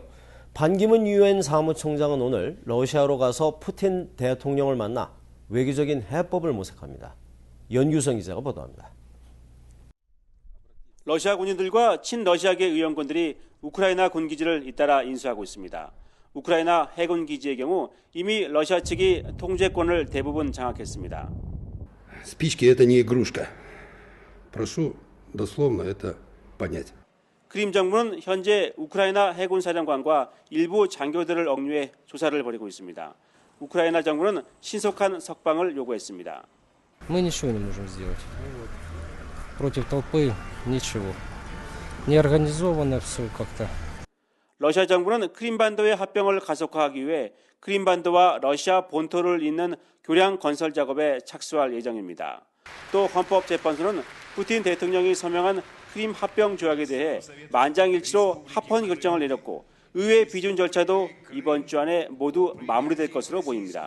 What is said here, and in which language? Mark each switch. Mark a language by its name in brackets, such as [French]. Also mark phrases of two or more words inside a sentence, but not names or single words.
[Korean] 반기문 유엔 사무총장은 오늘 러시아로 가서 푸틴 대통령을 만나 외교적인 해법을 모색합니다. 연규성 기자가 보도합니다. 러시아 군인들과 친러시아계 의원군들이 우크라이나 군기지를 잇따라 인수하고 있습니다. 우크라이나 해군 기지의 경우 이미 러시아 측이 통제권을 대부분 장악했습니다. [Russian] Спички это не игрушка. Прошу дословно это понять. [Korean] 크림 정부는 현재 우크라이나 해군 사령관과 일부 장교들을 억류해 조사를 벌이고 있습니다. 우크라이나 정부는 신속한 석방을 요구했습니다. [Russian] Мы ничего не можем сделать. Против толпы ничего. Неорганизованно все как-то. [Korean] 러시아 정부는 크림반도의 합병을 가속화하기 위해 크림반도와 러시아 본토를 잇는 교량 건설 작업에 착수할 예정입니다. 또 헌법재판소는 푸틴 대통령이 서명한 크림 합병 조약에 대해 만장일치로 합헌 결정을 내렸고 의회 비준 절차도 이번 주 안에 모두 마무리될 것으로 보입니다.